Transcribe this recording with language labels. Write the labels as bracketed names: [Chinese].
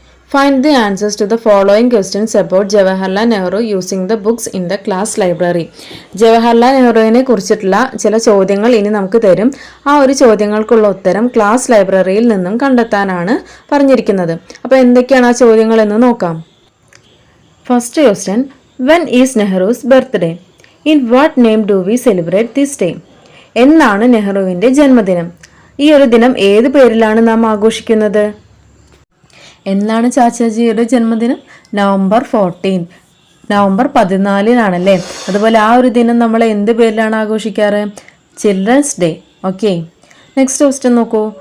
[English] Find the answers to the following questions about Jawaharlal Nehru using the books in the class library. [Malayalam] Jawaharlal നെഹ്റുവിനെ കുറിച്ചിട്ടുള്ള ചില ചോദ്യങ്ങൾ ഇനി നമുക്ക് തരും. ആ ഒരു ചോദ്യങ്ങൾക്കുള്ള ഉത്തരം ക്ലാസ് ലൈബ്രറിയിൽ നിന്നും കണ്ടെത്താനാണ് പറഞ്ഞിരിക്കുന്നത്. അപ്പോൾ എന്തൊക്കെയാണ് ആ ചോദ്യങ്ങൾ എന്ന് നോക്കാം. [English] First question, when is Nehru's birthday? In what name do we celebrate this day? [Malayalam] എന്നാണ് നെഹ്റുവിന്റെ ജന്മദിനം? ഈ ഒരു ദിനം ഏത് പേരിലാണ് നാം ആഘോഷിക്കുന്നത്? എന്നാണ് ചാച്ചാജിയുടെ ജന്മദിനം? നവംബർ 14, നവംബർ 14 അതുപോലെ ആ ഒരു ദിനം നമ്മൾ എന്ത് പേരിലാണ് ആഘോഷിക്കാറ്? Children's day. Okay. Next question നോക്കൂ.